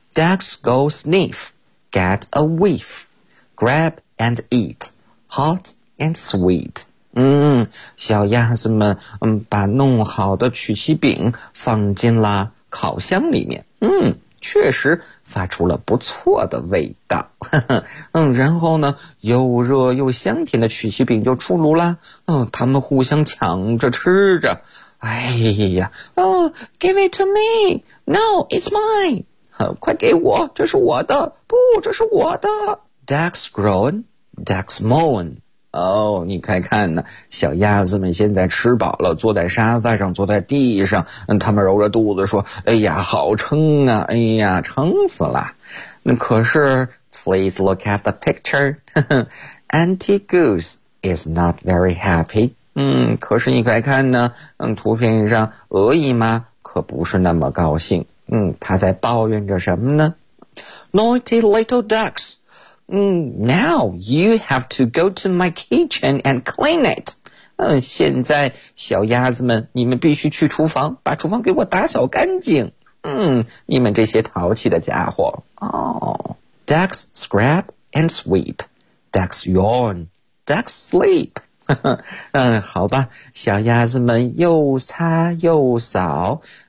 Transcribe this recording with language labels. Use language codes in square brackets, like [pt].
[en] Ducks go sniff, get a whiff, grab and eat, hot and sweet. [zh] 小鸭子们把弄好的曲奇饼放进了烤箱里面，确实发出了不错的味道。然后呢，又热又香甜的曲奇饼就出炉了。他们互相抢着吃着。哎呀 ， [en] Oh, give it to me. No, it's mine. [zh] 快给我，这是我的。不，这是我的。 [en] Ducks groan, ducks moan. [zh] 哦，你快看呢，小鸭子们现在吃饱了，坐在沙发上，坐在地上，他们揉着肚子说，哎呀，好撑啊，哎呀，撑死了。可是 [en] please look at the picture, Auntie Goose is not very happy. [zh] 可是你快看呢，图片上鹅姨妈可不是那么高兴。她在抱怨着什么呢？ [en] Naughty little ducks. Now you have to go to my kitchen and clean it. [zh] 现在小鸭子们，你们必须去厨房，把厨房给我打扫干净。你们这些淘气的家伙。 [en] Ducks scrap and sweep. Ducks yawn. Ducks sleep. [zh] 好吧，小鸭子们又擦又扫。